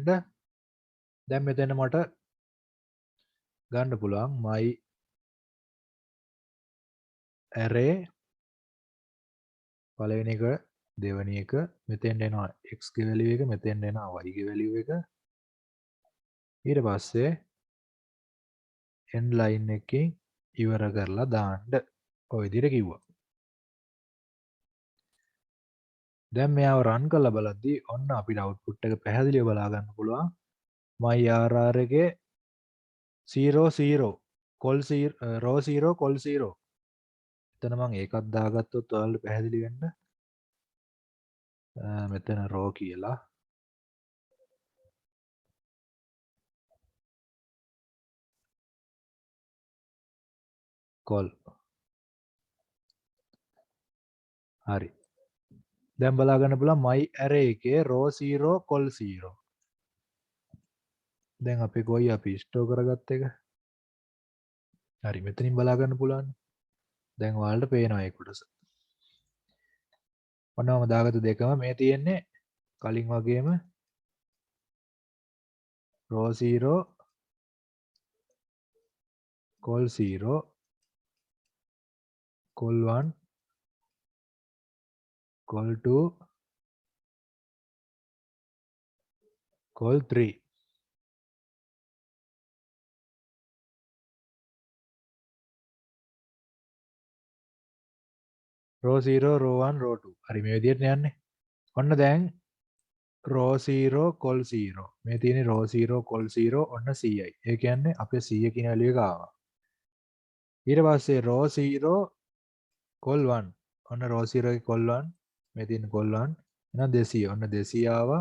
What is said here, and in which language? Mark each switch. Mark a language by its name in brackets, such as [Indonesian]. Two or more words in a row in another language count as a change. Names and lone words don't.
[Sinhala] දැන් මෙතන මට ගන්න පුළුවන් [English] my array [Sinhala] පළවෙනි එක දෙවෙනි එක මෙතෙන්ට එනවා x ගේ value එක මෙතෙන්ට එනවා y ගේ value එක ඊට පස්සේ [English] end line [Sinhala] එකකින් ඉවර කරලා දාන්න ඔය විදිහට කිව්වා. දැන් මෙයාව run කරලා බලද්දී ඔන්න අපිට output එක පැහැදිලිව බලා ගන්න පුළුවන්. [English] my rr [Sinhala] එකේ 00 [English] col 0 row 0 col 0 [Sinhala] එතන මම ඒකත් දාගත්තොත් ඔයාලට පැහැදිලි වෙන්න. මෙතන row කියලා col හරි. දැන් බලා ගන්න පුළුවන් [English] my array [Sinhala] එකේ [English] row 0 col 0 [Sinhala] දැන් අපි කොයි අපි ස්ටෝර් කරගත්ත එක. හරි මෙතනින් බලා ගන්න පුළුවන්. දැන් ඔයාලට පේනවා ඒ කොටස. ඔන්න මම දාගත්ත දෙකම මේ තියෙන්නේ කලින් වගේම row 0 [English] col 0 col 1 col 2 col 3 row 0 row 1 row 2 [Sinhala] හරි මේ විදිහට යන්නේ. ඔන්න දැන් [English] row 0 col 0 [Sinhala] මේ තියෙන්නේ [English] row 0 col 0 [Sinhala] ඔන්න 100යි. ඒ කියන්නේ අපේ 100 කියන value එක ආවා. ඊට පස්සේ [English] row 0 col 1 [Sinhala] ඔන්න row 0 එකේ col 1 මේ තියෙන col 1 එහෙනම් 200 ඔන්න 200 ආවා.